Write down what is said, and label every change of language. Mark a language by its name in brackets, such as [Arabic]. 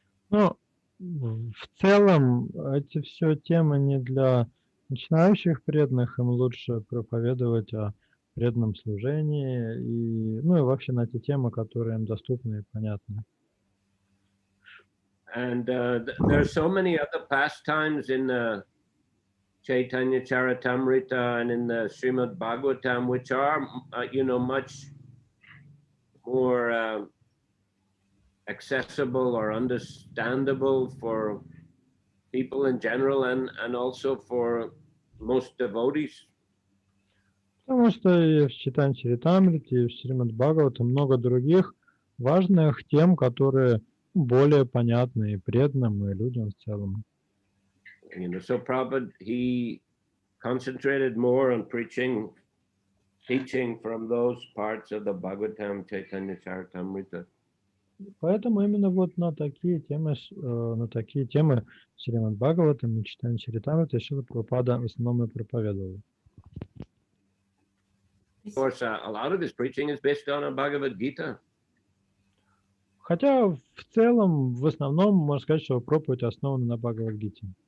[Russian] Ну, в целом, эти все темы не для начинающих преданных, им лучше проповедовать о преданном служении и вообще на те темы, которые им доступны и понятны. [English] And there are so many other pastimes in Chaitanya Charitamrita and in the Srimad Bhagavatam, which are, much more accessible or understandable for people in general and also for most devotees. [Russian] Потому что и в Чайтаньи Чаритамрите, и в Шримад Бхагаватам много других важных тем, которые более понятны и преданным, и людям в целом. [English] So Prabhupada, he concentrated more on teaching from those parts of the Bhagavatam, Chaitanya Charitamrita. [Russian] Поэтому именно на такие темы Шримад Бхагаватам и Чайтаньи Чаритамрита Шрила Прабхупада в основном и проповедовал. [English] Of course, a lot of his preaching is based on a Bhagavad Gita. [Russian] Хотя в целом, в основном, можно сказать, что проповедь основана на Бхагавад-гите.